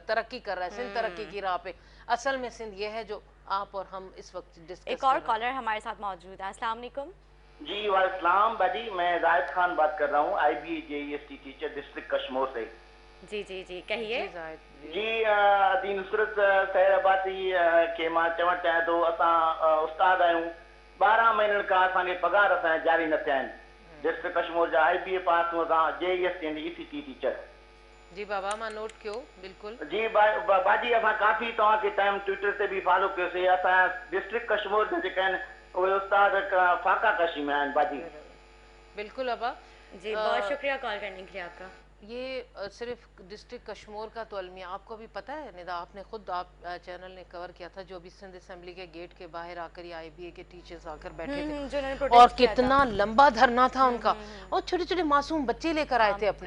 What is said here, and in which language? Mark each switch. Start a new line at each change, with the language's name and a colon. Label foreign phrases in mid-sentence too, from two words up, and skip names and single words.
Urdu: ترقی کر رہا ہے سندھ، ترقی کی راہ پے۔ اصل میں سندھ یہ ہے جو آپ اور ہم اس وقت ڈسکس. ایک اور کالر ہمارے ساتھ موجود ہے.
Arabic: السلام عليكم.
Urdu: جی وعلیکم باجی، میں زاہد خان بات کر رہا ہوں، IBA JEST ٹیچر ڈسٹرکٹ کشمیر سے. جی کہیے.
Sindhi: जी दी नुसरत सैराबादी के मां चवण चाहियां थो, असां उस्ताद आहियूं, 12 महीननि खां असांखे पगार असांजा जारी न थिया आहिनि। डिस्ट्रिक्ट कश्मीर जा IBA पास हूं असां JEST एंड ECT टीचर। जी बाबा, मां नोट कयो बिल्कुल। जी बाजी, असां काफ़ी तव्हांखे टाइम ट्विटर ते बि फॉलो कयोसीं। असां डिस्ट्रिक्ट कश्मीर जा जेके आहिनि उहे उस्ताद फाका कशी में आहिनि बाजी। बिल्कुल अबा
Urdu: جی، بہت شکریہ کال کرنے کے لیے آپ کا. یہ صرف ڈسٹرکٹ کشمیر کا تو المیہ، آپ کو بھی پتا ہے ندا، آپ نے خود آپ چینل نے کور کیا تھا، جو ابھی سندھ اسمبلی کے گیٹ کے باہر آ کر یہ IBA کے ٹیچرز آ کر بیٹھے تھے اور کتنا لمبا دھرنا تھا ان کا، اور چھوٹے چھوٹے معصوم بچے لے کر آئے تھے اپنے.